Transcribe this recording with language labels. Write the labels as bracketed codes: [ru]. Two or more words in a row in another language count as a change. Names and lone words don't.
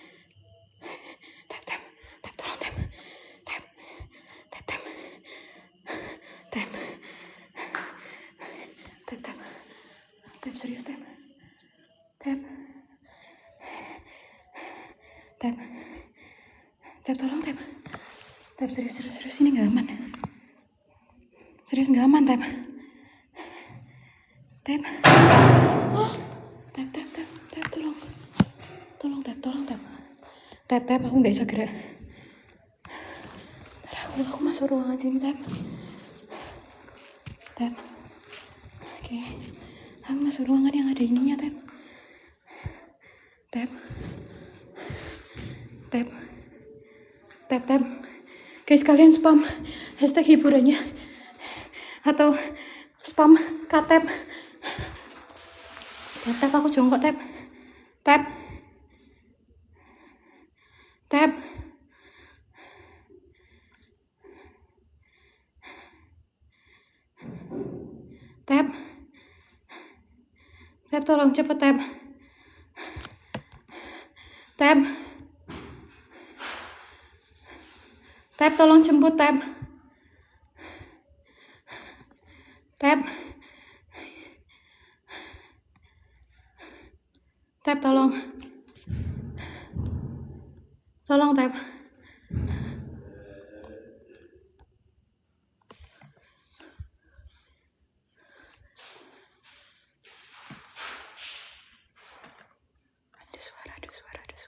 [id] Tep tolong Tep. Tep serius Tep. Tep tolong Tep. Tep serius ini nggak aman. Serius nggak aman Tep. Oh, Tep tolong Tep aku nggak bisa gerak. Ntar aku masuk ruangan sini Tep. Oke. Aku masuk ruangan yang ada ininya Tep. Guys, kalian spam hashtag hiburannya atau spam katep. Tep aku jongkok Tep. Tep tolong cepet Tep. Tep tolong jemput Tep. Tep tolong Tep. Ada suara.